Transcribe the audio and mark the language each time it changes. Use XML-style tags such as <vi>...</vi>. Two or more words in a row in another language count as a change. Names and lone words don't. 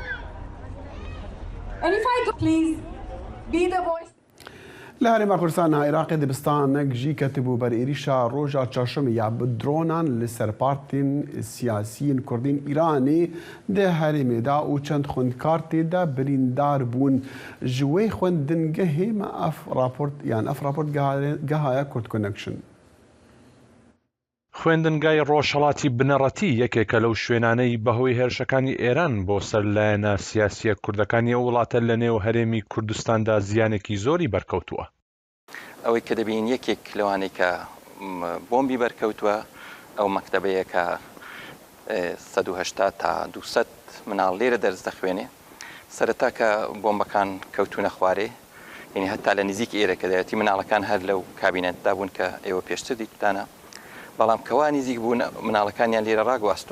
<en>And if I go, please be the voice.</en> <ku>لهرما کوردستان عێراقی دبستانێک jî ketibû ber êrişa roja çarşemê bi dronan li ser partên siyasî Kurdên Îranê di herêmê da û çend xwendkartê de birîndar bûn. Ji wê xwendingehê me ev raport gehaya Kurd Connection.</ku> <ckb>خوێندنگای ڕۆژهەڵاتی بنەڕەتی یەکێکە لەو شوێنانەی بەهۆی هێرشەکانی ئێران بۆ سەرلایەنە سیاسیە کوردەکانی ئەو وڵاتە لە نێو هەرێمی کوردستاندا زیانێکی زۆری بەرکەوتووە. ئەوەی کە دەبین یەکێک لەوانەی کە بۆمبی بەرکەوتووە ئەو مەکتەبەیە کە 180 تا 200 مناڵ لێرە دەرس دەخوێنێ سەرەتا کە بۆمبەکان کەوتونە خوارێ یعنی هەتا لە نزیک ئێرە کە دەوێتی مناڵەکان هەر لەو کابینەتدا بوون کە ئێوە پێشتر دیتانە بەڵام کەوا نزیک بوون مناڵەکانیان لێرە ڕاگواستووە.</ckb>